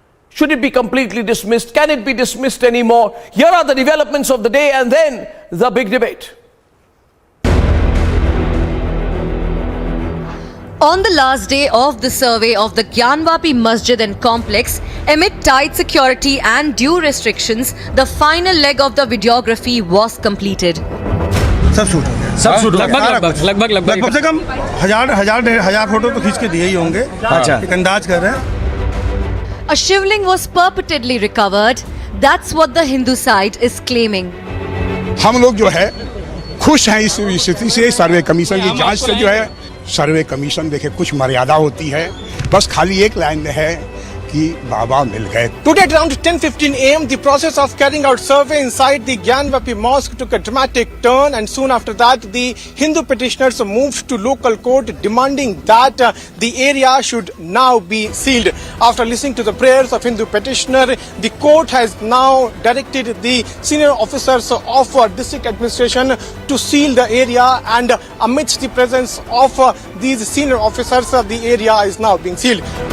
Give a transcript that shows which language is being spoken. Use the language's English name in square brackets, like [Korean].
[English] Should it be completely dismissed? Can it be dismissed anymore? Here are the developments of the day and then the big debate. On the last day of the survey of the Gyanvapi Masjid and Complex, amid tight security and due restrictions, the final leg of the videography was completed. [Hindi] सब shoot हो गया, सब shoot हो गया, लगभग कम से कम हजार photo तो खींच के दिए ही होंगे। अच्छा, एक अंदाज कर रहे हैं। [English] A shivling was purportedly recovered. That's what the Hindu side is claiming. [Hindi] हम लोग जो है खुश हैं इस स्थिति से। सर्वे कमीशन की जांच से जो है, सर्वे कमीशन देखे कुछ मर्यादा होती है, बस खाली एक लाइन में है कि बाबा मिल गए। [English] Today at around 10:15 a.m. the process of carrying out survey inside the Gyanvapi mosque took a dramatic turn, and soon after that the Hindu petitioners moved to local court demanding that the area should now be sealed. After listening to the prayers of Hindu petitioner, the court has now directed the senior officers of district administration to seal the area, and amidst the presence of these senior officers, the area is now being sealed.